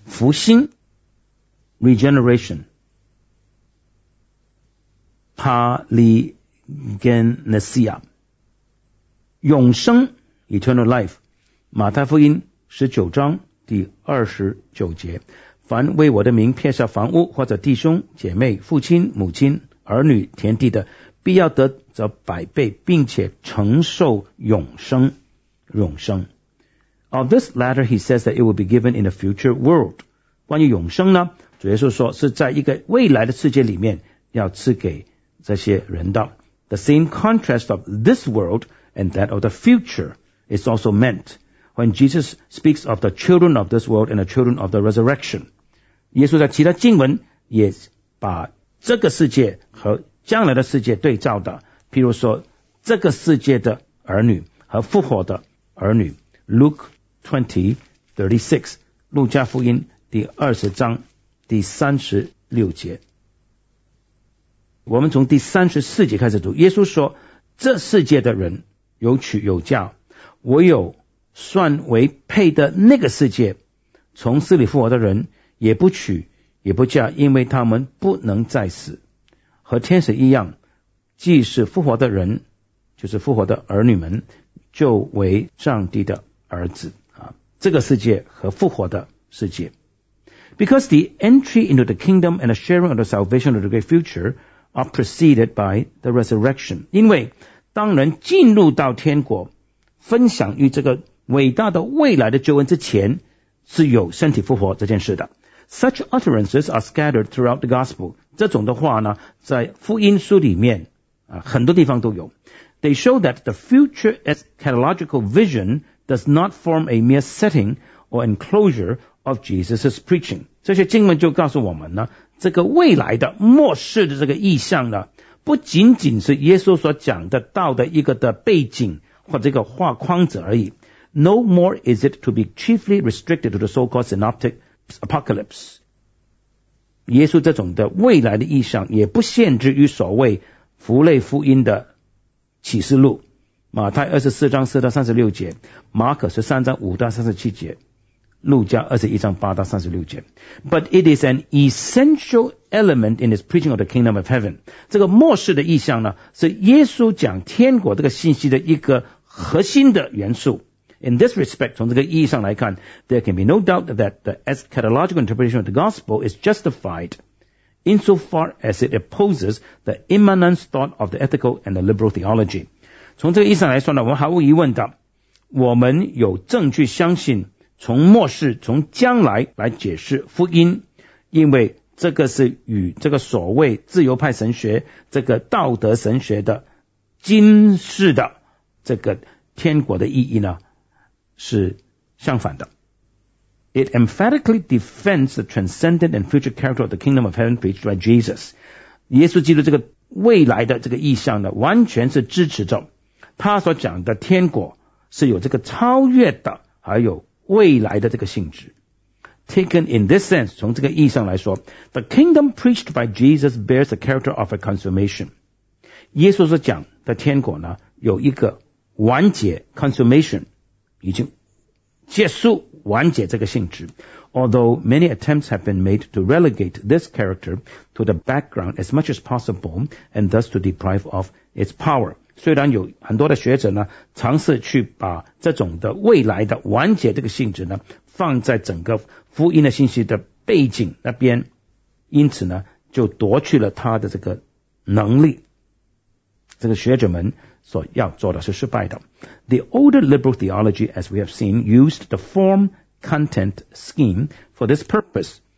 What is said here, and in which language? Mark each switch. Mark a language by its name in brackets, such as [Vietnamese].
[Chinese] 复兴 Regeneration Paligenesia， 永生 [English] Eternal Life， [Chinese] 马太福音十九章第二十九节，凡为我的名撇下房屋或者弟兄姐妹父亲母亲儿女田地的，必要得着百倍，并且承受永生。永生。 [English] Of this latter, he says that it will be given in a future world. [Chinese] 关于永生呢，主耶稣说是在一个未来的世界里面要赐给这些人的。 [English] The same contrast of this world and that of the future is also meant when Jesus speaks of the children of this world and the children of the resurrection. [Chinese] 耶稣在其他经文也把这个世界和将来的世界对照的，譬如说这个世界的儿女和复活的儿女。 [English] Luke 20:36, [Chinese] 路加福音第二十章第三十六节。我们从第三十四节开始读，耶稣说，这世界的人有娶有嫁，唯有算为配的那个世界，从死里复活的人也不娶也不嫁，因为他们不能再死。和天使一样，既是复活的人，就是复活的儿女们，就为上帝的儿子。这个世界和复活的世界。 [English] Because the entry into the kingdom and the sharing of the salvation of the great future are preceded by the resurrection. [Chinese] 因为当人进入到天国，分享于这个伟大的未来的救恩之前，是有身体复活这件事的。 [English] Such utterances are scattered throughout the gospel. [Chinese] 这种的话呢，在福音书里面很多地方都有。 [English] They show that the future eschatological vision does not form a mere setting or enclosure of Jesus' preaching. [Chinese] 这些经文就告诉我们呢，这个未来的末世的这个意象呢，不仅仅是耶稣所讲的道的一个的背景或者一个画框子而已。 [English] No more is it to be chiefly restricted to the so-called synoptic apocalypse. [Chinese] 耶稣这种的未来的意象也不限制于所谓弗类福音的启示录，马太24:4-36，马可13:5-37，路加21:8-36。 [English] But it is an essential element in his preaching of the kingdom of heaven. [Chinese] 这个末世的意象呢，是耶稣讲天国这个信息的一个核心的元素。 [English] In this respect, [Chinese] 从这个意义上来看， [English] there can be no doubt that the eschatological interpretation of the gospel is justified insofar as it opposes the immanence thought of the ethical and the liberal theology. [Chinese] 从这个意义上来说呢，我们毫无疑问的，我们有证据相信从末世从将来来解释福音，因为这个是与这个所谓自由派神学这个道德神学的今世的这个天国的意义呢是相反的。 [English] It emphatically defends the transcendent and future character of the kingdom of heaven preached by Jesus. [Chinese] 耶稣基督这个未来的这个意象呢，完全是支持着他所讲的天国是有这个超越的还有未来的这个性质。 [English] Taken in this sense, [Chinese] 从这个意义上来说， [English] the kingdom preached by Jesus bears the character of a consummation. [Chinese] 耶稣所讲的天国呢，有一个完结 consummation， 已经结束完结这个性质。 [English] Although many attempts have been made to relegate this character to the background as much as possible and thus to deprive of its power. [Chinese] 虽然有很多的学者呢尝试去把这种的未来的完结这个性质呢放在整个福音的信息的背景那边，因此呢就夺去了他的这个能力，这个学者们所要做的是失败的。 [English] The older liberal theology as we have seen used the form content scheme for this purpose.